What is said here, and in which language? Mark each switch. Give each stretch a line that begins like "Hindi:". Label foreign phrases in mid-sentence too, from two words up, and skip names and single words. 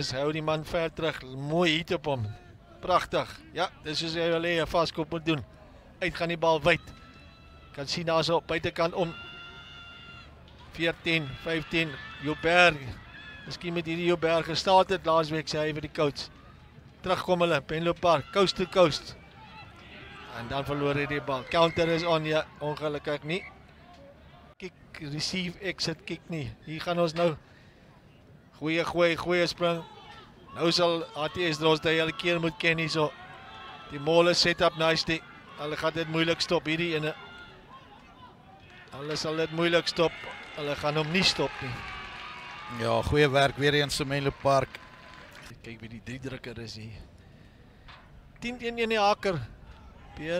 Afrikaans: Hou die man ver terug. Mooi hit op hom. Pragtig. Ja, dis soos jy wil hê 'n vaskop moet doen. Uit gaan die bal wyd. Kan sien daar so op buitekant om 14, 15, Joubert. Miskien met hierdie Joubert gestaat het laasweek, sê hy vir die coach. Terugkom hulle, Menlo Park,
English: coast to coast.
Afrikaans: En dan verloor hy die bal.
English: Counter is on,
Afrikaans: ja, ongelukkig nie.
English: Kick, receive, exit, kick nie.
Afrikaans: Hier gaan ons nou. Goeie spring. Nou sal ATS Drosdale elke keer moet ken hier so.
English: Die mole set up nicely.
Afrikaans: Hulle gaan dit moeilik stop hierdie ene. Hulle sal dit moeilik stop. Hulle gaan hom nie stop nie. Ja, goeie werk weer eens in Menlo Park. Kyk wie die 3 drukker is hier. 10-1 die haker. Peer.